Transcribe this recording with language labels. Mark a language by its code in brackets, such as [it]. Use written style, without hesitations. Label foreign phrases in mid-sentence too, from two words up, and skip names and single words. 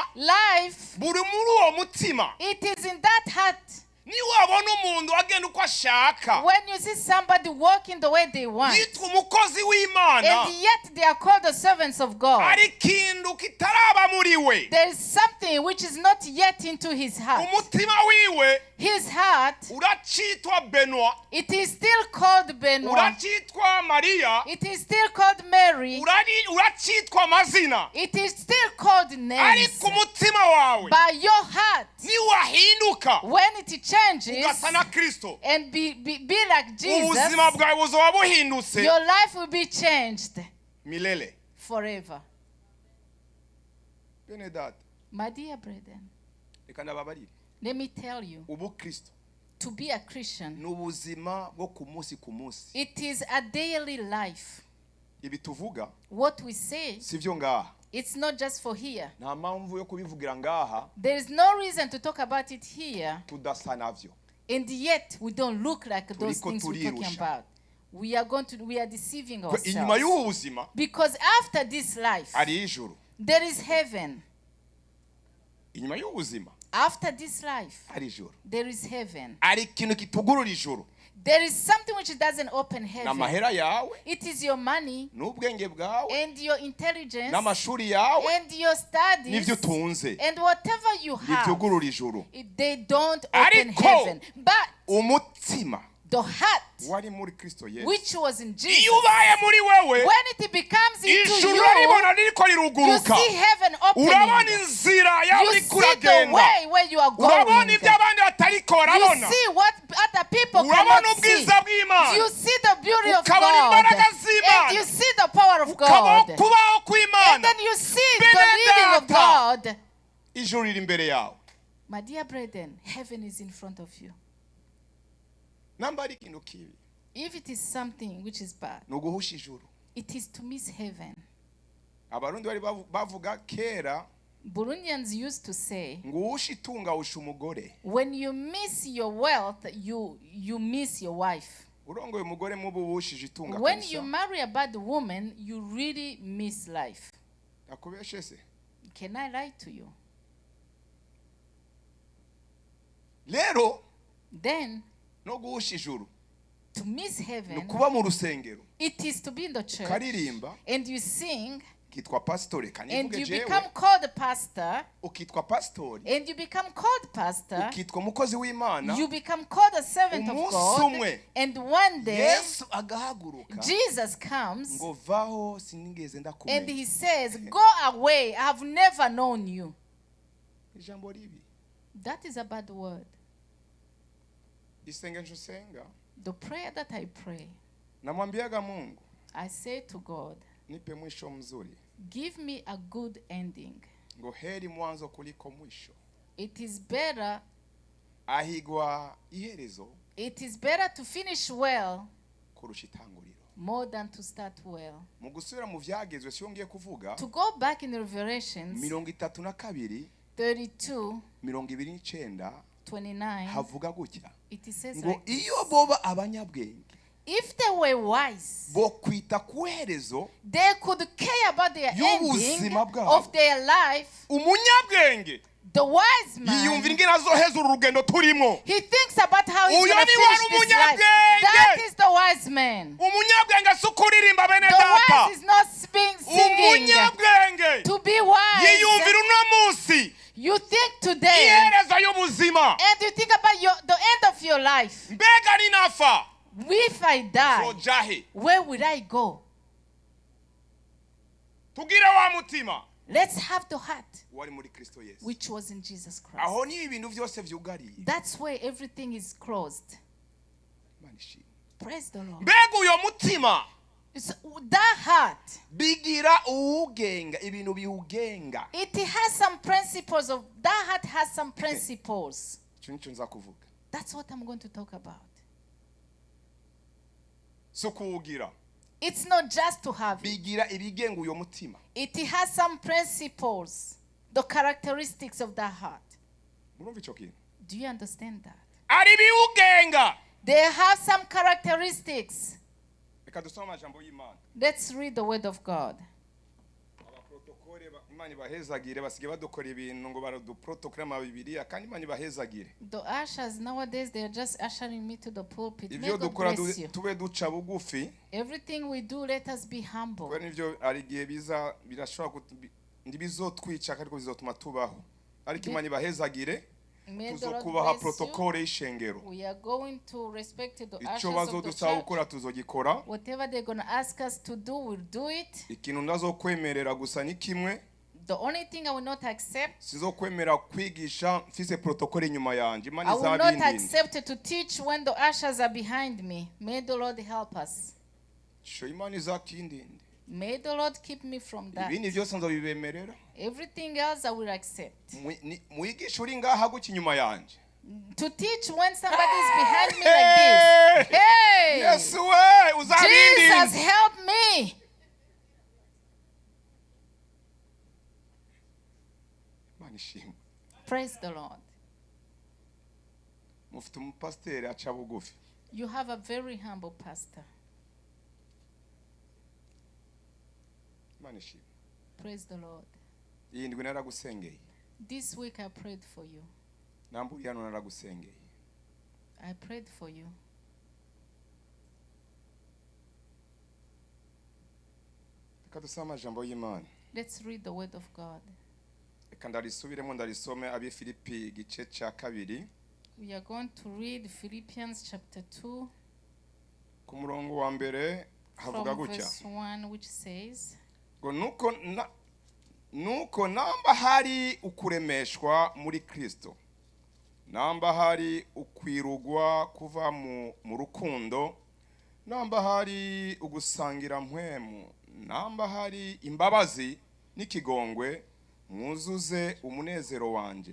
[en] Life, [rn] buri muri uwo mutima. [en] it is in that heart. [rn] Ni wabona umuntu agenda uko ashaka. [en] When you see somebody walking the way they want, [rn] Yitwa umukozi w'Imana. [en] and yet they are called the servants of God, [rn] Ari ikintu kitaraba muri we. [en] there is something which is not yet into his heart. [rn] Umutima wiwe [en] His heart, [rn] uracitwa Benoit. [en] it is still called Benoit. [rn] Uracitwa Maria. [en] It is still called Mary. [rn] Uracitwa amazina. [en] It is still called names. [rn] Ariko umutima wawe [en] By your heart, [rn] niwahinduka [en] when it changes [rn] ugasa na Kristo. [en] and be like Jesus, [rn] Ubuzima bwawe buzoba buhindutse your life will be changed milele. [en] forever. [rn] bene data [en] My dear brethren, [rn] reka ndababarire [en] let me tell you, [rn] ubu Kristo [en] to be a Christian, [rn] n'ubuzima bwo ku munsi ku munsi. [en] it is a daily life. [rn] Ibi tuvuga [en] What we say, [rn] sivyo ngaha, [en] it's not just for here. [rn] nta mpamvu yo kubivugira ngaha [en] There is no reason to talk about it here, [rn] tudasa navyo. [en] and yet we don't look like those [rn] Turiko [en] things we're talking [rn] turirusha. [en] about. We are deceiving [rn] Ko inyuma [en] ourselves. [rn] y'ubu buzima [en] Because after this life, [rn] ari ijuru, [en] there is heaven. [rn] inyuma y'ubu buzima [en] After this life, [rn] ari ijuru, [en] there is heaven. [rn] ari ikintu kitugurura ijuru. [en] There is something which doesn't open heaven. [rn] N'amahera yawe, [en] It is your money [rn] n'ubwenge bwawe, [en] and your intelligence [rn] n'amashuri yawe, [en] and your studies [rn] n'ivyo utunze [en] and whatever you have. [rn] ntivyugurura ijuru. [en] They don't open [rn] Ariko [en] heaven. But [rn] umutima [en] the heart [rn] wari muri Kristo Yesu, [en] which was in Jesus, [rn] iyo ubaye muri wewe, [en] when it becomes into [rn] ijuru [en] you, [rn] ribona ririko [en] you [rn] riruguruka. [en] see heaven [rn] Urabona [en] opening. [rn] inzira yawe [en] You [rn] uriko [en] see the [rn] uragenda. [en] way where you are [rn] Urabona [en] going. [rn] ibyo abandi batariko [en] You [rn] barabona. [en] see what other people [rn] Urabona [en] cannot see. [rn] ubwiza bw'Imana. [en] You see the beauty of [rn] Ukabona [en] God. [rn] imbaraga z'Imana. [en] And you see the power of [rn] Ukabaho [en] God. [rn] kubaho [en] And [rn] kw'Imana. [en] then you see the [rn] Bene [en] leading of [rn] data. [en] God. [rn] Ijuru riri imbere yawe. [en] My dear brethren, heaven is in front of you. [rn] Namba ari ikintu kibi, [en] If it is something which is bad, [rn] ni uguhusha ijuru. [en] it is to miss heaven. [rn] Abarundi bari bavuga kera [en] Burundians used to say, [rn] ngo uhusha itunga ahusha umugore. [en] when you miss your wealth, you miss your wife. [rn] Urongoye umugore mubu uhushije itunga [en] When [rn] kabisa. [en] you marry a bad woman, you really miss life. [rn] Akubeshe se. [en] Can I lie to you? [rn] Rero [en] Then, [rn] no guhusha ijuru [en] to miss [rn] ni [en] heaven, [rn] kuba mu rusengero [en] it is to be in the church, [rn] karirimba [en] and you sing, [rn] kitwa pastori [en] and [rn] kanivuge [en] you [rn] jewe [en] become called a pastor, [rn] ukitwa pastori [en] and you become called pastor, [rn] ukitwa umukozi w'Imana. [en] you become called a servant of [rn] Umunsi [en] God, [rn] umwe [en] and one day, [rn] Yesu agahaguruka [en] Jesus comes, [rn] ngo vaho sinigeze [en] and [rn] ndakumenya. [en] he says, go away, I have never known you. [rn] Ijambo ribi. [en] That is a bad word. [rn] Isengesho senga [en] The prayer that I pray, [sw] namwambiaga Mungu [en] I say to God, [sw] nipe mwisho mzuri, [en] give me a good ending. [sw] ngo heri mwanzo kuliko mwisho, [en] It is better [rn] iherezo [en] It is better to finish well [rn] kurusha itanguriro. [en] more than to start well. [rn] Mu gusubira mu vyagezwe siyongeye kuvuga [en] To go back in Revelations 32 32, 29 29, [rn] havuga gutya [en] it says [rn] ngo [en] like this, [rn] iyo boba abanyabwenge [en] if they were wise, [rn] bo kwita ku herezo [en] they could care about their ending [rn] y'ubuzima bwabo. [en] of their life. [rn] Umunyabwenge [en] The wise man, [rn] yiyumvira ingene azoheza uru rugendo turimo. [en] he thinks about how he's [rn] Uyo [en] going to [rn] ni wari [en] finish this life. [rn] umunyabwenge. [en] That is the wise man. [rn] Umunyabwenge si ukuririmba bene [en] The [rn] data. [en] wise is not singing. [rn] Umunyabwenge [en] To be wise, [rn] yiyumvira uno munsi [en] you think today, [rn] iherezo y'ubuzima. [en] and you think about the end of your life. [rn] Mbega ninafa [en] If I die, [rn] zojahe [en] where will I go? [rn] tugire wa mutima [en] Let's have the heart [rn] wari muri Kristo Yesu. [en] which was in Jesus Christ. [rn] Aho ni ibintu byose vyugariye. [en] That's where everything is closed. [rn] Manishi. [en] Praise the Lord. [rn] Mbega uyo mutima [en] It's that heart, [rn] bigira uwugenga ibintu biwugenga. [en] it has some principles of that heart has some principles. [rn] Ico nico nza kuvuga. [en] That's what I'm going to talk about. [rn] So kuwugira [en] It's not just to have it. [rn] bigira ibigenga uyo mutima. [en] It has some principles, the characteristics of that heart. [rn] Murumva ico kintu? [en] Do you understand that? [rn] Ari biwugenga. [en] They have some characteristics. [rn] Reka dusome amajambo y'Imana. [en] Let's read the word of God. [rn] Abaprotokole Imana ibahezagire basige badukora ibintu ngo baraduprotokole ama Bibiliya kandi Imana ibahezagire. [en] The ushers nowadays, they are just ushering me to the pulpit. May [rn] Ivyo [en] God [rn] dukora [en] bless you. [rn] tube duca bugufi. [en] Everything we do, let us be humble. [rn] Kubera nivyo ari gihe biza birashobora ndibizotwica ariko bizotuma tubaho. Ariko Imana ibahezagire. [en] May the Lord [rn] Tuzokubaha [en] bless you. [rn] protokole y'ishengero. [en] We are going to respect the [rn] Ico [en] ushers of the [rn] bazodusaba [en] church. [rn] gukora tuzogikora. [en] Whatever they're going to ask us to do, we'll do it. [rn] Ikintu ndazokwemerera gusa ni kimwe. [en] The only thing I will not accept, [rn] Sizokwemera kwigisha mfise protokole inyuma yanje. Imana [en] I will not [rn] izabindinde. [en] accept to teach when the ushers are behind me. May the Lord help us. [rn] Sho Imana izakindinde. [en] May the Lord keep me from that. [rn] ibindi byose nzobibemerera. [en] Everything else I will accept. [rn] Mwigisha uri ngaha guca inyuma yanjye. [en] To teach when somebody is behind me like this. Hey! [rn] Yesu we uzabindinde. [en] Jesus, help me. [rn] Manishimwe. [en] Praise the Lord. [rn] Mufite umupasiteri aca bugufi. [en] You have a very humble pastor. [rn] Manishimwe. [en] Praise the Lord. [rn] Iyi ndwi naragusengeye. [en] This week I prayed for you. [rn] Nambuye hano naragusengeye. [en] I prayed for you. [rn] Reka dusome amajambo y'Imana. [en] Let's read the word of God. [rn] Reka ndarisubiremo ndarisome Abafiripi igice cya 2. [en] We are going to read Philippians chapter 2 [rn] Ku murongo wa mbere havuga [en] from [rn] gutya. [en] verse 1, which says, [rn] Ngo nuko namba hari ukuremeshwa muri Kristo. Namba hari ukwirugwa kuva mu rukundo. Namba hari ugusangira mpwemu. Namba hari imbabazi n'ikigongwe, mwuzuze umunezero wanje.